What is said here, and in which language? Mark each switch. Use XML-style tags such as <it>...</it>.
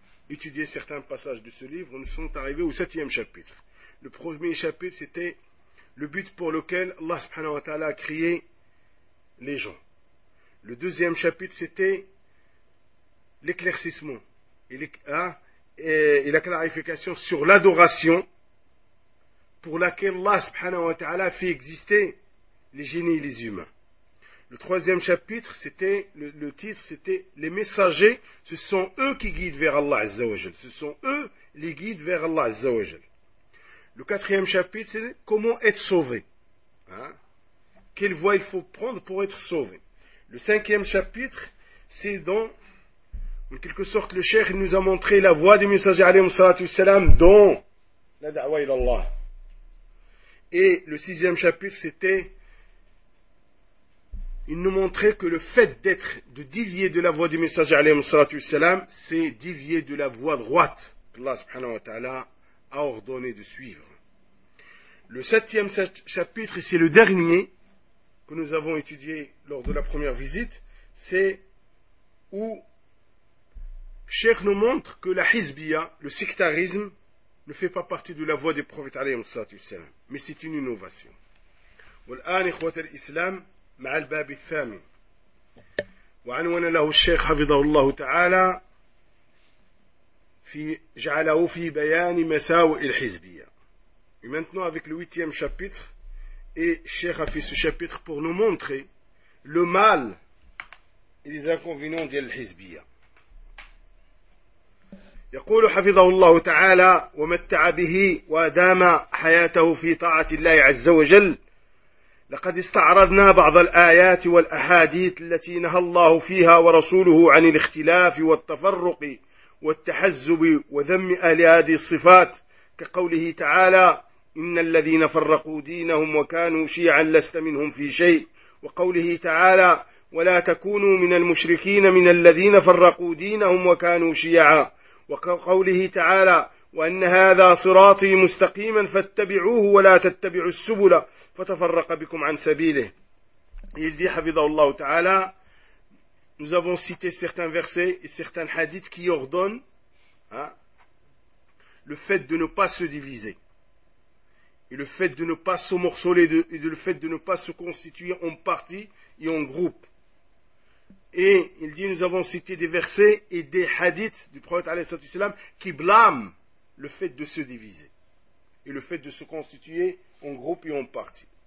<fr>étudié certains passages de ce livre nous sommes arrivés au septième chapitre le premier chapitre c'était le but pour lequel Allah سبحانه وتعالى a créé les gens le deuxième chapitre c'était l'éclaircissement et la clarification sur l'adoration pour laquelle Allah subhanahu wa ta'ala fait exister les génies et les humains. Le troisième chapitre, c'était le titre, c'était les messagers, ce sont eux qui guident vers Allah azza wa jal. Ce sont eux les guides vers Allah azza wa jal. Le quatrième chapitre, c'est comment être sauvé. Quelle voie il faut prendre pour être sauvé. Le cinquième chapitre, c'est dans en quelque sorte, le cheikh nous a montré la voie du messager alayhi salatu wassalam dans la da'wah ilallah. Et le sixième chapitre, c'était, il nous montrait que le fait d'être, de dévier de la voie du messager alayhi salatu wassalam, c'est dévier de la voie droite que Allah subhanahu wa ta'ala a ordonné de suivre. Le septième chapitre, et c'est le dernier que nous avons étudié lors de la première visite, c'est où Cheikh nous montre que la hizbiya, le sectarisme, ne fait pas partie de la voie des prophètes alayhi salatu wassalam, mais c'est une innovation.</fr> <ar>والآن إخوة الإسلام مع الباب الثامن وعنون له الشيخ حفظه الله تعالى في جعله في بيان مساوئ الحزبية.</ar> <fr>Et maintenant avec le huitième chapitre, et Cheikh a fait ce chapitre pour nous montrer le mal et les inconvénients de la hizbiya.</fr> <ar>يقول حفظه الله تعالى ومتع به وأدام حياته في طاعة الله عز وجل لقد استعرضنا بعض الآيات والأحاديث التي نهى الله فيها ورسوله عن الاختلاف والتفرق والتحزب وذم أهل هذه الصفات كقوله تعالى إن الذين فرقوا دينهم وكانوا شيعا لست منهم في شيء وقوله تعالى ولا تكونوا من المشركين من الذين فرقوا دينهم وكانوا شيعا وقوله تعالى وأن هذا صراطي مستقيما فاتبعوه ولا تتبعوا السبل فتفرق بكم عن سبيله يلدي حفظه الله تعالى</ar> <fr>nous avons cité certains versets et certains hadiths qui ordonnent le fait de ne pas se diviser, et le fait de ne pas se morceler, et le fait de ne pas se constituer en partie et en groupe. Et il dit, nous avons cité des versets et des hadiths du prophète alayhi salatu wasalam qui blâment le fait de se diviser et le fait de se constituer en groupe et en partie.</fr>